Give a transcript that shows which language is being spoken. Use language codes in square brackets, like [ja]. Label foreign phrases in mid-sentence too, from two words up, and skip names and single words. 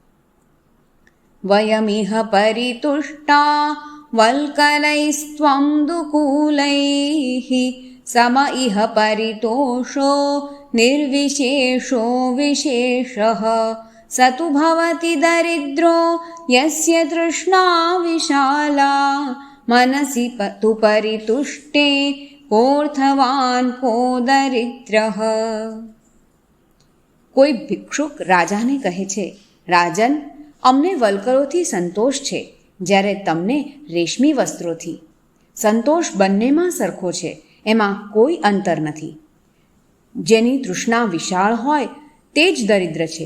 [sa] वयमिह परितुष्टा वल्कलैस्त्वं दुकूलैः सम इह परितोषो निर्विशेषो विशेषः सतु भवति दरिद्रो यस्य तृष्णा विशाला मनसि तु परितुष्टे कोऽर्थवान् को दरिद्रः. [gu] કોઈ ભિક્ષુક રાજાને કહે છે, રાજન, અમને વલ્કરોથી સંતોષ છે, જ્યારે તમને રેશમી વસ્ત્રોથી. સંતોષ બંનેમાં સરખો છે, એમાં કોઈ અંતર નથી. જેની તૃષ્ણા વિશાળ હોય તે જ દરિદ્ર છે.